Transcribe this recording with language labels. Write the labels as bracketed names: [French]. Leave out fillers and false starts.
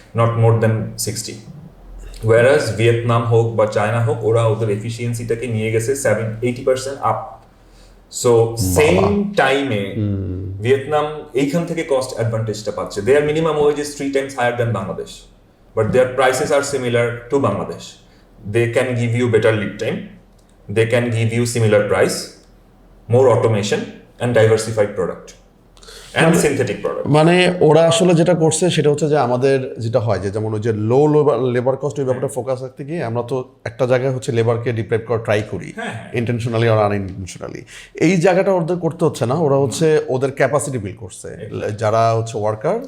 [English] Not more than 60। Whereas [Bangla] Vietnam হোক বা China হোক, ওরা ওদের এফিসিয়েন্সিটাকে নিয়ে গেছে 80% আপ। সো সেম টাইমে ভিয়েতনাম এইখান থেকে কস্ট অ্যাডভান্টেজটা পাচ্ছে। [English] Their minimum wage is 3 times higher than Bangladesh, but their prices are similar to Bangladesh. They can give you better lead time, they can give you similar price, more automation and diversified product and synthetic product. [Bangla] মানে ওরা আসলে যেটা করছে সেটা হচ্ছে যে আমাদের যেটা হয় যে, যেমন ওই যে লো লেবার কস্ট, ওই ব্যাপারটা ফোকাস রাখতে গিয়ে আমরা তো একটা জায়গায় হচ্ছে লেবারকে ডিপ্রাইভ করা ট্রাই করি, ইন্টেনশনালি আর আনইনটেনশনালি। এই জায়গাটা ওদের করতে হচ্ছে না, ওরা হচ্ছে ওদের ক্যাপাসিটি বিল্ড করছে, যারা হচ্ছে ওয়ার্কার,